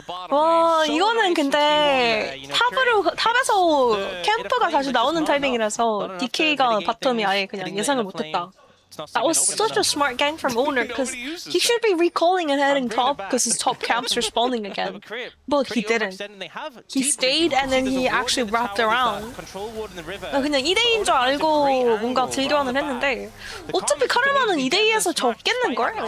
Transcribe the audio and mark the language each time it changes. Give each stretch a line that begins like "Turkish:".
Korean: 와, 이거는 근데 탑에서 캠프가 다시 나오는 타이밍이라서 DK가 바텀이 아예 그냥 예상을 못했다.
English: That was such a smart gang from Owner because he should be recalling and heading top because his top camp's respawning again. But he didn't. He stayed and then he actually wrapped around.
Korean: 그냥 2대2인 줄 알고 뭔가 딜교환을 했는데 어차피 카르마는 2대2에서 졌겠는걸?